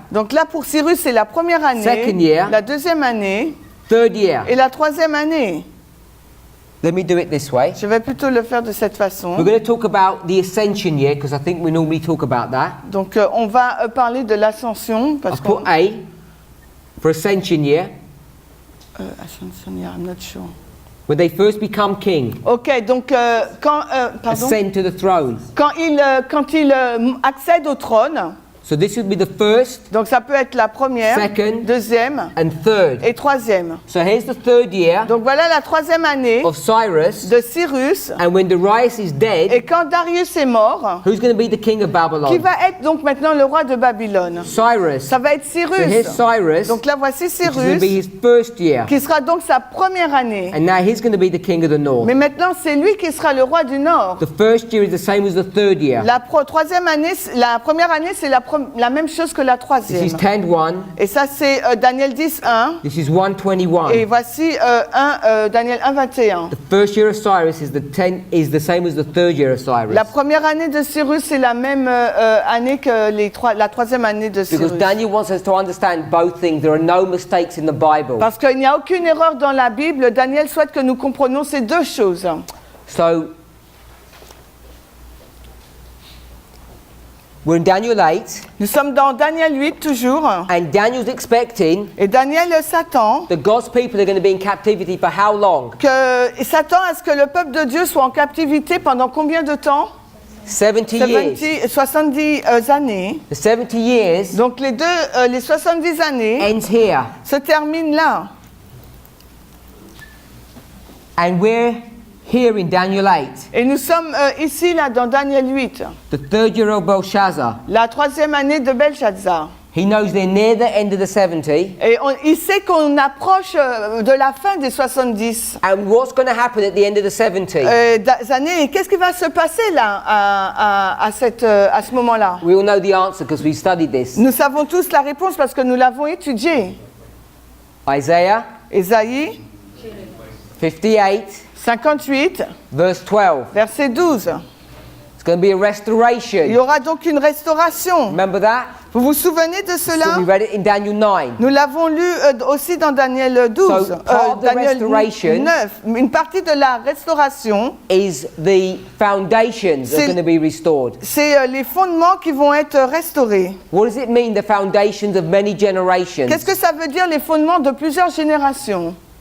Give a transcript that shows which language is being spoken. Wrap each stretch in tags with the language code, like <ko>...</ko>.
<fr>Donc là pour Cyrus c'est la première année,</fr> <en>Second year.</en> <fr>la deuxième année</fr> <en>third year.</en> <fr>et la troisième année.</fr> <en>Let me do it this way.</en> <fr>Je vais plutôt le faire de cette façon.</fr> <en>We're going to talk about the ascension year because I think we normally talk about that.</en> <fr>Donc on va parler de l'ascension parce</fr> <en>I've put A for ascension year, Ascension, yeah, I'm not sure. when they first become king,</en> <fr>Ok, donc pardon.</fr> <en>ascend to the throne.</en> <fr>Quand il accède au trône,</fr> <en>So this would be the first</en> <fr>donc ça peut être la première,</fr> <en>Second.</en> <fr>deuxième</fr> <en>and third.</en> <fr>et troisième.</fr> <en>So here's the third year</en> <fr>Donc voilà la troisième année</fr> <en>of Cyrus,</en> <fr>de Cyrus.</fr> <en>and when Darius is dead,</en> <fr>Et quand Darius est mort,</fr> <en>who's going to be the king of</en> <fr>qui</fr> <en>Babylon?</en> <fr>va être donc maintenant le roi de Babylone?</fr> <en>Cyrus.</en> <fr>Ça va être</fr> <en>So here's</en> <fr>Cyrus.</fr> <en>Cyrus,</en> <fr>Donc là voici</fr> <en>which is going to</en> <fr>Cyrus,</fr> <en>be his first year,</en> <fr>qui sera donc sa première année.</fr> <en>and now he's going to be the king of the north.</en> <fr>Mais maintenant c'est lui qui sera le roi du Nord.</fr> <en>The first year is the same as the third year.</en> <fr>Troisième année, la première année c'est la même chose que la</fr> <en>This</en> <fr>troisième.</fr> <en>is 10:1.</en> <fr>Et ça c'est Daniel 10, 1.</fr> <en>This is 1:21.</en> <fr>Et voici Daniel 1, 21.</fr> <en>The first year of Cyrus is the same as the third year of Cyrus.</en> <fr>La première année de Cyrus, c'est la même année que la troisième année de</fr> <en>Because</en> <fr>Cyrus.</fr> <en>Daniel wants us to understand both things. There are no mistakes in the Bible.</en> <fr>Parce qu'il n'y a aucune erreur dans la Bible, Daniel souhaite que nous comprenions ces deux choses.</fr> <en>So we're in Daniel 8,</en> <fr>Nous sommes dans Daniel 8 toujours.</fr> <en>and Daniel's expecting</en> <fr>Et Daniel s'attend</fr> <en>that God's people are going to be in captivity for how long?</en> <fr>il s'attend à ce que le peuple de Dieu soit en captivité pendant combien de temps?</fr> <en>70 years.</en> <fr>70 années.</fr> <en>The 70 years</en> <fr>Donc les 70 années</fr> <en>ends here,</en> <fr>se terminent là.</fr> <en>and we're here in Daniel 8,</en> <fr>Et nous sommes ici, là, dans Daniel 8,</fr> <en>the third year of Belshazzar.</en> <fr>la 3e année de Belshazzar.</fr> <en>He knows they're near the end of the 70.</en> <fr>Et il sait qu'on approche de la fin des 70</fr> <en>And what's going to happen at the end of the 70?</en> <fr>années. Et qu'est-ce qui va se passer là, à ce moment-là?</fr> <en>We all know the answer because we studied this.</en> <fr>Nous savons tous la réponse parce que nous l'avons étudiée.</fr> <en>Isaiah</en> <fr>Ésaïe</fr> <en>58,</en> <fr>58,</fr> <en>verse 12.</en> <fr>verset 12.</fr> <en>It's going to be a</en> <fr>Il y</fr> <en>restoration.</en> <fr>aura donc une restauration.</fr> <en>Remember that?</en> <fr>Vous vous souvenez de</fr> <en>So</en> <fr>cela?</fr> <en>we read it in Daniel 9.</en> <fr>Nous l'avons lu aussi dans Daniel 12,</fr> <en>So, part of the</en> <fr>Daniel</fr> <en>restoration</en> <fr>9. Une partie de la restauration,</fr> <en>Is the foundations are</en> <fr>C'est-</fr> <en>going to be restored.</en> <fr>c'est les fondements qui vont être restaurés.</fr> <en>What does it mean, the foundations of many generations?</en> <fr>Qu'est-ce que ça veut dire les fondements de plusieurs générations?</fr>